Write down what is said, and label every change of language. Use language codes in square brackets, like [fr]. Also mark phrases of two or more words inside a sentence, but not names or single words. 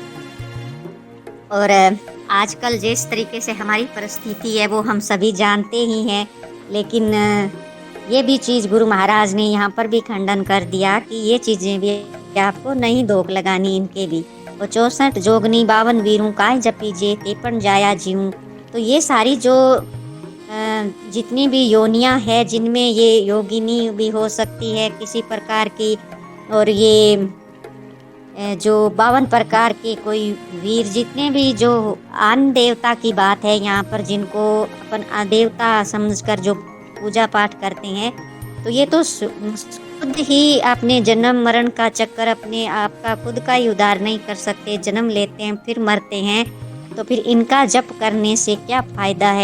[hi] और आजकल जिस तरीके से हमारी परिस्थिति है वो हम सभी जानते ही हैं, लेकिन ये भी चीज़ गुरु महाराज ने यहाँ पर भी खंडन कर दिया कि ये चीज़ें भी आपको नहीं धोख लगानी इनके भी। [pa] ਔਰ 64 ਜੋਗਨੀ 52 ਵੀਰੋਂ ਕਾਯ ਜਪੀ ਜੇ ਤੇ ਪਣ ਜਾਯਾ ਜੀਊਂ। [hi] तो ये सारी जो जितनी भी योनियाँ है, जिनमें ये योगिनी भी हो सकती है किसी प्रकार की, और ये जो 52 प्रकार के कोई वीर, जितने भी जो आन देवता की बात है यहाँ पर, जिनको अपन देवता समझकर जो पूजा पाठ करते हैं, तो ये तो खुद ही अपने जन्म मरण का चक्कर अपने आप का खुद का ही उद्धार नहीं कर सकते, जन्म लेते हैं फिर मरते हैं, तो फिर इनका जप करने से क्या फायदा है।